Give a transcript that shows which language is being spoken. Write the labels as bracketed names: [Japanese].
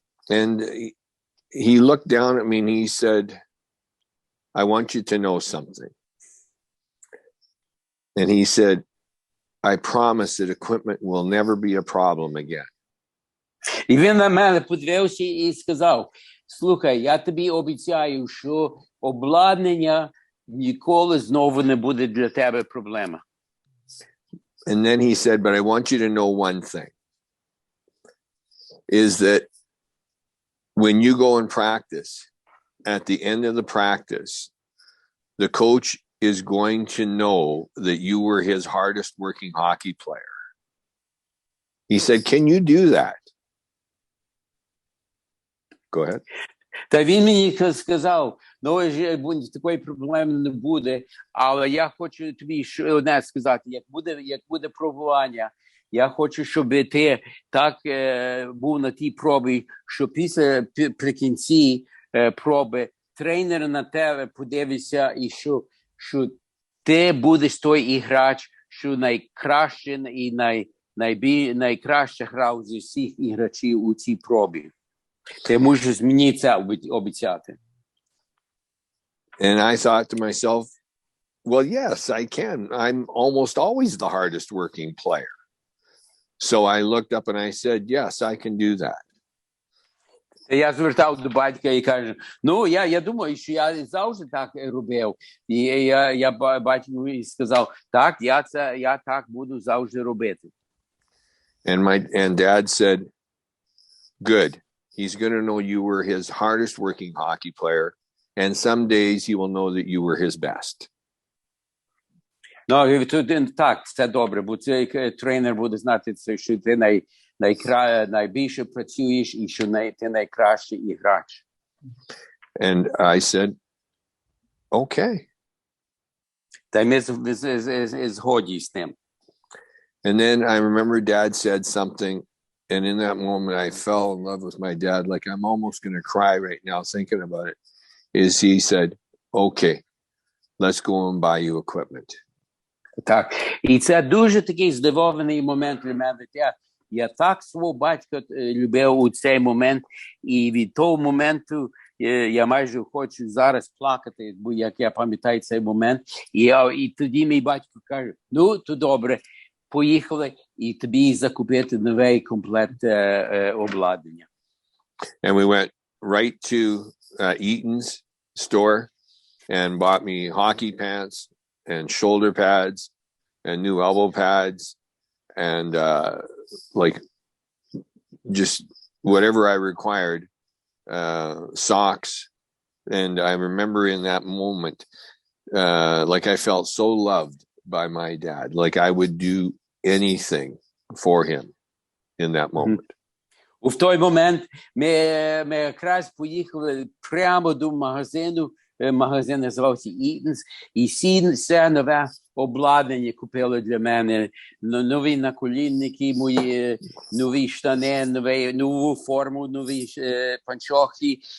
[English] And he looked down at me and he said, I want you to know something. And he said, I promise that equipment will never be a problem again. [Ukrainian] І він на мене подивився і сказав, слухай, я тобі обіцяю, що обладнання ніколи знову не буде для тебе проблема. [English] And then he said, but I want you to know one thing, is that when you go and practice, at the end of the practice, the coach is going to know that you were his hardest working hockey player. He said, can you do that? Go ahead. [Ukrainian] Та він мені сказав, ну, такої проблеми не буде, але я хочу тобі одне сказати, як буде пробування, я хочу, щоб ти так був на тій пробі, що при кінці проби тренер на тебе подивиться, і що ти будеш той іграч, що найкраще і найкраще грав зі всіх іграчів у цій пробі. Ти можеш мені це обіцяти. [English] And I thought to myself, well, yes, I can. I'm almost always the hardest working player. So I looked up and I said, yes, I can do that. [Ukrainian] Я звертав до батька і кажу, ну, я думаю, що я завжди так робив. І я батьку сказав, так, я так буду завжди робити. [English] And Dad said, good. He's going to know you were his hardest working hockey player. And some days he will know that you were his best. [Ukrainian] Ну, так, це добре, бо цей тренер буде знати, що ти найбільше працюєш і що ти найкращий іграч. [English] And I said, okay. [Ukrainian] Та ми згодні з ним. [English] And then I remember Dad said something, and in that moment I fell in love with my dad, like I'm almost going to cry right now thinking about it, is he said, okay, let's go and buy you equipment. [Ukrainian] Так. І це дуже такий здивований момент для мене. Я так свого батька любив у цей момент, і від того моменту я майже хочу зараз плакати, бо як я пам'ятаю цей момент. І тоді мій батько каже, ну, то добре, поїхали, і тобі закупити новий комплект обладнання. [English] And we went right to Eaton's store and bought me hockey pants and shoulder pads and new elbow pads and like just whatever I required, socks. And I remember in that moment, like I felt so loved by my dad, like I would do anything for him in that moment. [Ukrainian] В той момент ми якраз поїхали прямо до магазину. Магазин називався Eaton's, і все нове обладнання купили для мене. Нові наколінники мої, нові штани, нову форму, нові панчохи.